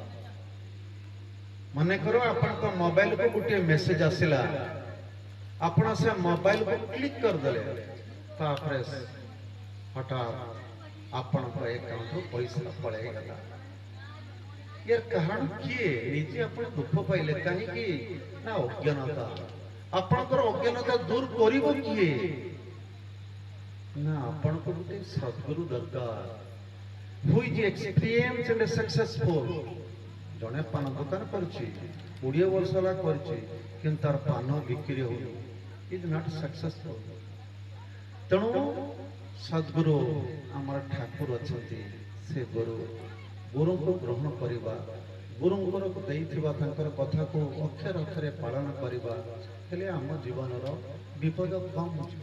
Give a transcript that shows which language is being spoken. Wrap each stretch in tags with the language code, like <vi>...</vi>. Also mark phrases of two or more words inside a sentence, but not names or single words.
<or>ମନେକର ଆପଣଙ୍କ ମୋବାଇଲକୁ ଗୋଟିଏ ମେସେଜ ଆସିଲା, ଆପଣ ସେ ମୋବାଇଲକୁ କ୍ଲିକ୍ କରିଦେଲେ, ତାପରେ ହଠାତ୍ ଆପଣଙ୍କ ଆକାଉଣ୍ଟରୁ ପଇସା ପଳେଇଗଲା। ୟାର କାରଣ କିଏ? ନିଜେ ଆପଣ ଦୁଃଖ ପାଇଲେ କାହିଁକି? ନା ଅଜ୍ଞାନତା। ଆପଣଙ୍କର ଅଜ୍ଞାନତା ଦୂର କରିବ କିଏ? ନା ଆପଣଙ୍କୁ ଗୋଟେ ସଦ୍ଗୁରୁ ଦରକାର,</or> <en>who is experienced and successful।</en> <or>ଜଣେ ପାନ ଦୋକାନ କରୁଛି, 20 ବର୍ଷ ହେଲା କରିଛି, କିନ୍ତୁ ତାର ପାନ ବିକ୍ରି ହଉନି,</or> <en>is not successful.</en> <or>ତେଣୁ ସଦ୍ଗୁରୁ ଆମର ଠାକୁର ଅଛନ୍ତି, ସେ ଗୁରୁ। ଗୁରୁଙ୍କୁ ଗ୍ରହଣ କରିବା, ଗୁରୁଙ୍କର ଦେଇଥିବା ତାଙ୍କର କଥାକୁ ଅକ୍ଷର ଅକ୍ଷରେ ପାଳନ କରିବା, ହେଲେ ଆମ ଜୀବନର ବିପଦ କମ୍ ଯିବ।</or>